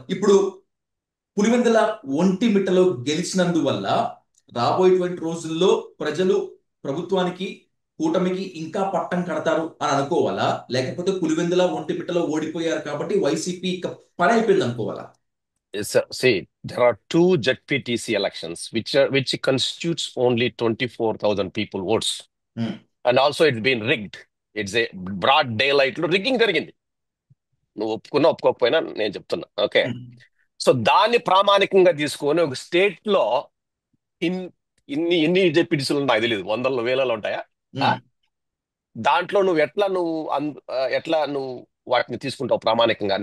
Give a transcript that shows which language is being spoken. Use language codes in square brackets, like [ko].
[te] ఇప్పుడు పులివెందుల ఒంటిమిట్టలో గెలిచినందువల్ల రాబోయేటువంటి రోజుల్లో ప్రజలు ప్రభుత్వానికి, కూటమికి ఇంకా పట్టం కడతారు అని అనుకోవాలా? లేకపోతే పులివెందుల ఒంటిమిట్టలో ఓడిపోయారు కాబట్టి వైసీపీ ఇక పని అయిపోయింది అనుకోవాలా? [en] See, there are two ZPTC elections, which constitutes only 24,000 people votes, um, and also it's been rigged. It's a broad daylight [te] లో రిగ్గింగ్ జరిగింది. నువ్వు ఒప్పుకున్నా ఒప్పుకోకపోయినా నేను చెప్తున్నా. ఓకే, ఉమ్, సో దాన్ని ప్రామాణికంగా తీసుకొని ఒక స్టేట్ లో ఇన్ ఎన్ని జెడ్పీటీసీలు నాకు తెలియదు, వందల్లో వేలలో ఉంటాయా? ఆ? ఉమ్. దాంట్లో ఎట్లా నువ్వు వాటిని తీసుకుంటావు ప్రామాణికంగా?